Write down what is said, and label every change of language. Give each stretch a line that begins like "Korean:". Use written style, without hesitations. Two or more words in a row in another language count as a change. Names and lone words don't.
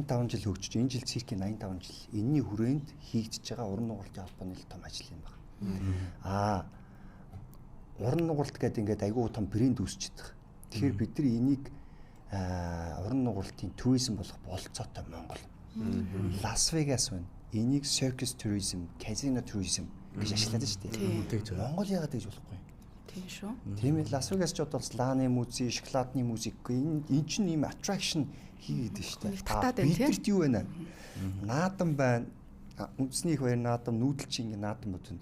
Mongolian: 85 жил хөгжиж энэ жил циркийн 85 жил энэний хүрээнд хийгдэж байгаа уран нугалтын холбооны том ажил юм байна. Уран нугалт гэдэг ингээд айгүй том брэнд үүсчихэд байгаа. Тэгэхээр бид нар энийг уран нугалтын туризм болох бололцоотой Монгол. Лас Вегас байна. Энийг
English: circus tourism, casino tourism
Mongolian: гэж ашиглаад байна шүү дээ. Монгол яагаад гэж болохгүй? Тийм шүү. Тийм ээ, Лас Вегас ч одоо лааны музей, шоколадны музей энэ чинь ийм attraction хийгээд шүү дээ. Бидэрт юу байна? Наадам байна. Үндэсний их баяр наадам, нүүдэлчин наадам бодно.